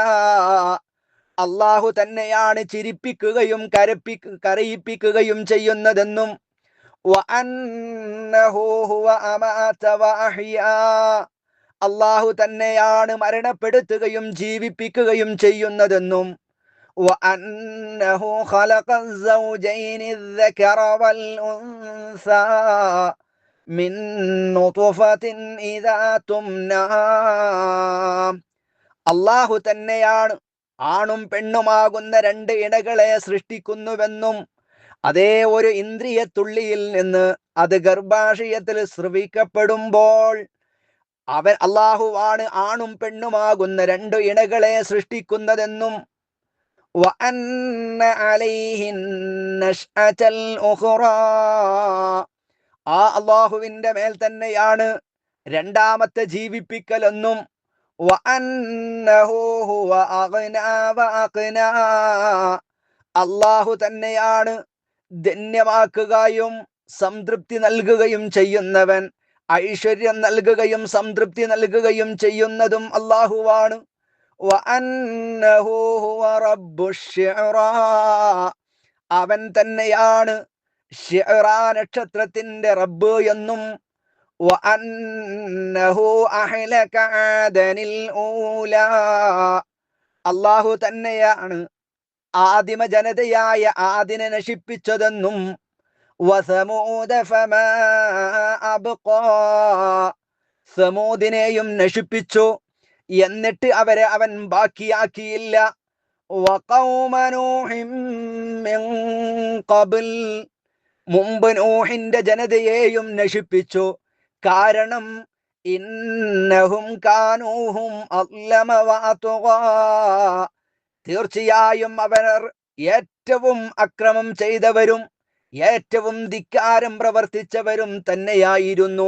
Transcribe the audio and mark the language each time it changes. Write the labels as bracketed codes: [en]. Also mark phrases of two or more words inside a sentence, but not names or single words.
[ml] അല്ലാഹു തന്നെയാണ് ചിരിപ്പിക്കുകയും കരയിപ്പിക്കുകയും ചെയ്യുന്നതെന്നും [ar] وأنه هو أمات وأحيا. [ml] അള്ളാഹു തന്നെയാണ് മരണപ്പെടുത്തുകയും ജീവിപ്പിക്കുകയും ചെയ്യുന്നതെന്നും [ar] وأنه خلق الزوجين الذكر والأنثى من نطفة إذا تمنى [ml] അള്ളാഹു തന്നെയാണ് ആണും പെണ്ണുമാകുന്ന രണ്ട് ഇണകളെ സൃഷ്ടിക്കുന്നുവെന്നും അതേ ഒരു ഇന്ദ്രിയത്തുള്ളിയിൽ നിന്ന് അത് ഗർഭാശയത്തിൽ സ്രവിക്കപ്പെടുമ്പോൾ അള്ളാഹുവാണ് ആണും പെണ്ണുമാകുന്ന രണ്ട് ഇണകളെ സൃഷ്ടിക്കുന്നതെന്നും [ar] وأن عليه النشأة الأخرى [ml] ആ അള്ളാഹുവിന്റെ മേൽ തന്നെയാണ് രണ്ടാമത്തെ ജീവിപ്പിക്കലെന്നും [ar] وأنه هو أغنى وأقنى [ml] അള്ളാഹു തന്നെയാണ് ധന്യമാക്കുകയും സംതൃപ്തി നൽകുകയും ചെയ്യുന്നവൻ, ഐശ്വര്യം നൽകുകയും സംതൃപ്തി നൽകുകയും ചെയ്യുന്നതും അള്ളാഹുവാണ്. [ar] وأنه هو رب الشعرى [ml] അവൻ തന്നെയാണ് ശിഅ്റാ നക്ഷത്രത്തിന്റെ റബ്ബ് എന്നും [ar] وأنه أهلك عادا الأولى [ml] അള്ളാഹു തന്നെയാണ് ആദിമ ജനതയായ ആദിനെ നശിപ്പിച്ചതെന്നും [ar] وثمود فما أبقى [ml] സമൂദിനെയും നശിപ്പിച്ചു, എന്നിട്ട് അവരെ അവൻ ബാക്കിയാക്കിയില്ല. [ar] وقوم نوح من قبل [ml] മുമ്പ് നൂഹിന്റെ ജനതയെയും നശിപ്പിച്ചു. കാരണം [ar] إنهم كانوا هم أظلم وأطغى [ml] തീർച്ചയായും അവർ ഏറ്റവും അക്രമം ചെയ്തവരും ഏറ്റവും ധിക്കാരം പ്രവർത്തിച്ചവരും തന്നെയായിരുന്നു.